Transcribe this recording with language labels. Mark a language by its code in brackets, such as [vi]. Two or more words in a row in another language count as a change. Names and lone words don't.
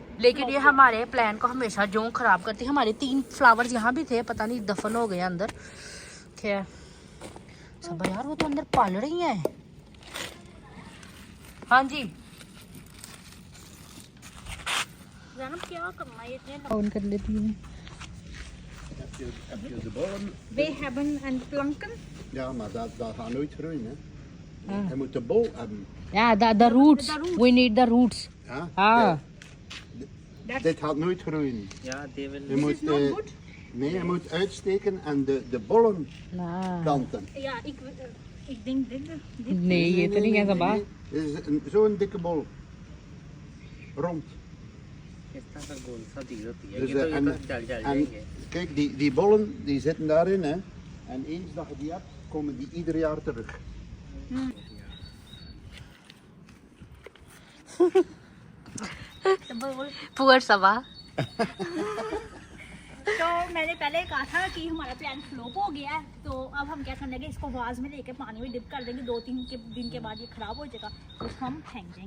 [hi] लेकिन ये हमारे प्लान को हमेशा जोंक खराब करती है। हमारे 3 फ्लावर्स यहाँ भी थे, पता नहीं दफन हो गए अंदर। क्या सब यार, वो तो अंदर पाल रही हैं। हाँ जी ज़ैनब क्या करना है, इतने ऑन कर लेती हूँ। [nl] heb je de bollen. We hebben een planken. Ja, maar dat gaat nooit groeien. Hè. Je moet de bol hebben. [en] Yeah, the roots. The roots. We need the roots. [nl] Ja? Ah. Ja. [en] That's, [nl] Dit gaat nooit groeien. Ja, die wil. Je [en] this [nl] moet, [en] is not good. [nl] nee, je moet uitsteken en de bollen [en] Nah. [nl] planten. Ja, ik denk dit. Nee, [hi] ये तो नहीं है सबा. [nl] Dit is zo'n dikke bol. Rond. [hi] इस तरह का गोल सा दी होती है [nl] Dus, [hi] ये तो [nl] en, [hi] जल [nl] en [hi] जाएंगे [nl] kijk, die bollen die zitten daarin. Hè. En eens dat je die hebt, komen die ieder jaar terug. [en] Poor Sabha. [hi] तो मैंने पहले कहा था कि हमारा प्लान फ्लॉप हो गया है, तो अब हम क्या करने लगे, इसको वाज में लेके पानी में डिप कर देंगे, 2-3 दिन के बाद ये खराब हो जाएगा, तो हम फेंक देंगे।